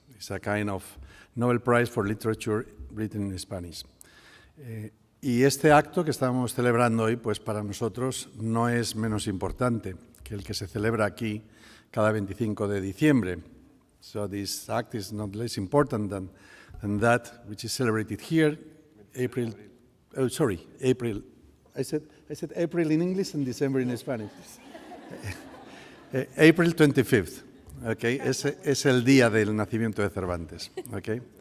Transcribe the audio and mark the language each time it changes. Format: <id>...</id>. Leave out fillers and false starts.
<en>It's a kind of Nobel Prize for Literature written in Spanish.</en> <es>Y este acto que estamos celebrando hoy, pues para nosotros no es menos importante que el que se celebra aquí cada 25 de diciembre.</es> <en>So this act is not less important than that which is celebrated here, April. I said April in English and December in Spanish. April 25th.</en> <es>Okay, ese es el día del nacimiento de Cervantes. Okay.</es>